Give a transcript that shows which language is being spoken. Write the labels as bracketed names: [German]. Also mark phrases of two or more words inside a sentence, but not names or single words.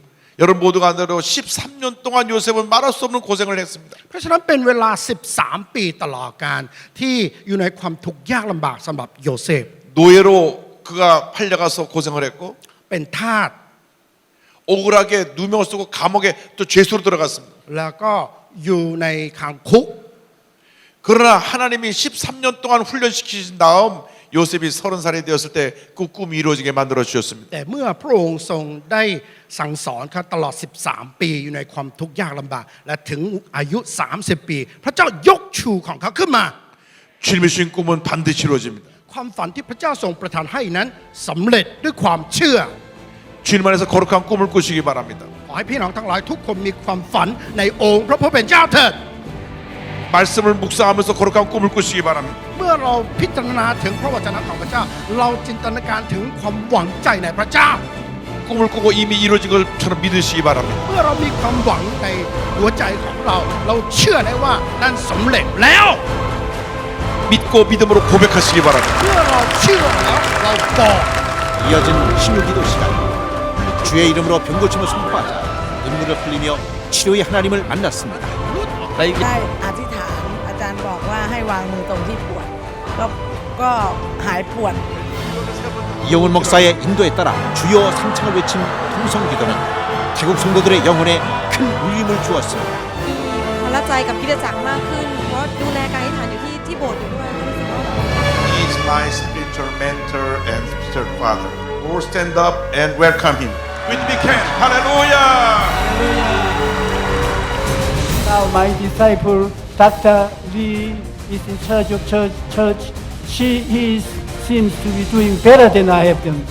[Korean] 여러분 모두가 안대로 13년 동안 요셉은 말할 수 없는 고생을 했습니다. [Thai] เพราะฉะนั้นเป็นเวลา13 ปีตลอดการที่อยู่ในความทุกข์ยากลำบากสำหรับโยเซฟ [Korean] 노예로 그가 팔려가서 고생을 했고 [Thai] เป็นทาส [Korean] 억울하게 누명을 쓰고 감옥에 또 죄수로 들어갔습니다. [Thai] แล้วก็อยู่ในขังคุก [Korean] 그 그러나 하나님이 13년 동안 훈련시키신 다음 요셉이 30살이 되었을 때 그 꿈이 이루어지게 만들어 주셨습니다. [Thai] แต่เมื่อพระองค์ทรงได้สั่งสอนเขาตลอด 13 ปีอยู่ในความทุกข์ยากลำบากและถึงอายุ 30 ปี พระเจ้ายกชูของเขาขึ้นมา [Korean] 주님의 주신 꿈은 반드시 이루어집니다. [Thai] ความฝันที่พระเจ้าทรงประทานให้นั้นสำเร็จด้วยความเชื่อ [Korean] 주님 안에서 거룩한 꿈을 꾸시기 바랍니다. [Thai] ขอให้พี่น้องทั้งหลายทุกคนมีความฝันในองค์พระผู้เป็นเจ้าเถิด [Korean] 말씀을 묵상하면서 거룩한 꿈을 꾸시기 바랍니다. [Thai] เมื่อเราพิจารณาถึงพระวจนะของพระเจ้า เราจินตนาการถึงความหวังใจในพระเจ้า [Korean] 꿈을 꾸고 이미 이루어진 것처럼 믿으시기 바랍니다. [Thai] เมื่อเรามีความหวังในหัวใจของเรา เราเชื่อได้ว่านั่นสำเร็จแล้ว [Korean] 믿고 믿음으로 고백하시기 바랍니다. [Thai] เมื่อเราเชื่อแล้วเราบอก [Korean] 이어진 신유기도 시간. 주의 이름으로 병고침을 선포하자 눈물을 흘리며 치료의 하나님을 만났습니다. [Thai] ได้ ได้อธิษฐานอาจารย์บอกว่าให้วางมือตรงที่ปวดก็หายปวด [Korean] 이영훈 목사의 인도에 따라 주여 3창을 외친 통성기도는 태국 성도들의 영혼에 큰 울림을 주었습니다. [Thai] พละใจกับคริสตจักรมากขึ้น เพราะดูแลการอธิษฐานอยู่ที่โบสถ์อยู่ด้วยรู้สึกว่า [English] He is my spiritual mentor and spiritual father. All stand up and welcome him. With we can. Hallelujah. Now my disciple Dr. Lee is in charge of church. He seems to be doing better than I have done.